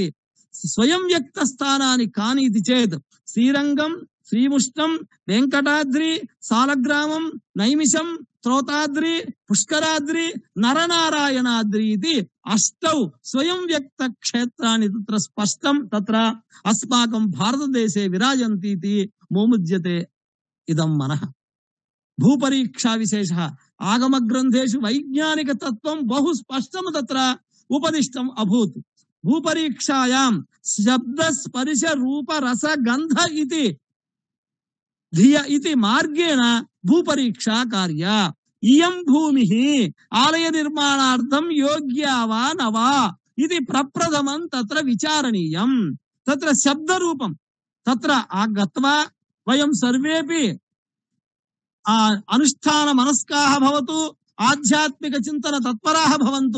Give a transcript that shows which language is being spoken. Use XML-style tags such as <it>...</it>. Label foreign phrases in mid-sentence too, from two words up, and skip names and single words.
<sa>स्वयं व्यक्तस्थानानि कानि इति चेत् श्रीरंगं, श्रीमुष्टं, वेंकटाद्रि, सालग्रामं, नैमिषं, त्रोताद्रि, पुष्कराद्रि, नरनारायणाद्रि इति अष्टौ स्वयं व्यक्त क्षेत्राणि तत्र स्पष्टं तत्र अस्माकं भारतदेशे विराजन्ति इति मोमुद्यते इदं मनः। भूपरीक्षा विशेषः आगमग्रन्थेषु वैज्ञानिक तत्त्वं बहु स्पष्टं तत्र उपदिष्टम् अभूत्। भूपरीक्षायां शब्द स्पर्श रूप रस गंध इति ధియ ఇతి మార్గేణ భూపరీక్షా కార్య. ఇయం భూమి ఆలయ నిర్మాణార్థం యోగ్యా వా నవా ఇది ప్రప్రథమం తత్ర విచారణీయం. తత్ర శబ్దరూపం తత్ర గత్వా వయం సర్వేపి అనుష్ఠాన మనస్కాః భవతు, ఆధ్యాత్మిక చింతన తత్పరాः భవంతు.</sa>